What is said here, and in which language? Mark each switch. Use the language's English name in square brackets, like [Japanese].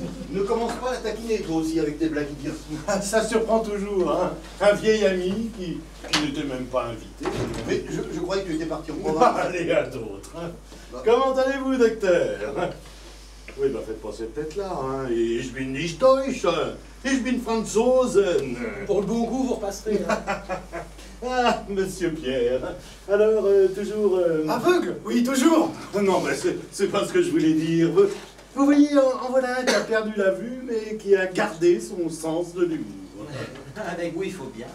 [French] Ne commence pas à taquiner, toi aussi, avec tes blagues idiotes. Ça surprend toujours, hein. Un vieil ami qui n'était même pas invité. Mais je croyais que tu étais parti en province. Allez, à d'autres. Hein. Comment allez-vous, docteur? Oui, bah faites pas cette tête-là, hein. [German] Ich bin nicht deutsch, ich bin Franzosen. [French] Pour le bon goût, vous repasserez. Hein. Ah, monsieur Pierre. Alors, toujours... Aveugle? Oui, toujours. Non, mais c'est pas ce que je voulais dire. Vous voyez, en voilà un qui a perdu la vue, mais qui a gardé son sens de l'humour. Avec vous, il faut bien.